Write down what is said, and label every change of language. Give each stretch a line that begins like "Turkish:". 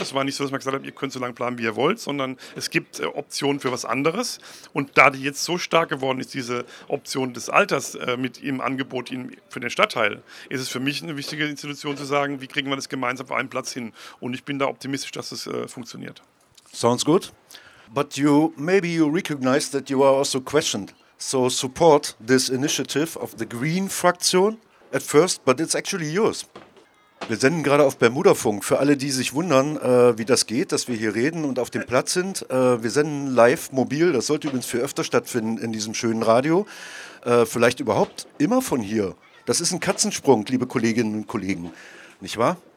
German: Es war nicht so, dass man gesagt hat, ihr könnt so lange planen, wie ihr wollt, sondern es gibt Optionen für was anderes. Und da die jetzt so stark geworden ist, diese Option des Alters mit im Angebot für den Stadtteil, ist es für mich eine wichtige Institution zu sagen, wie kriegen wir das gemeinsam auf einen Platz hin? Und ich bin da optimistisch, dass das funktioniert.
English: Sounds good. But maybe you recognize that you are also questioned. So support this initiative of the Green Fraktion at first, but it's actually yours.
German: Wir senden gerade auf Bermuda-Funk. Für alle, die sich wundern, wie das geht, dass wir hier reden und auf dem Platz sind. Wir senden live mobil. Das sollte übrigens für öfter stattfinden in diesem schönen Radio. Vielleicht überhaupt immer von hier. Das ist ein Katzensprung, liebe Kolleginnen und Kollegen, nicht wahr?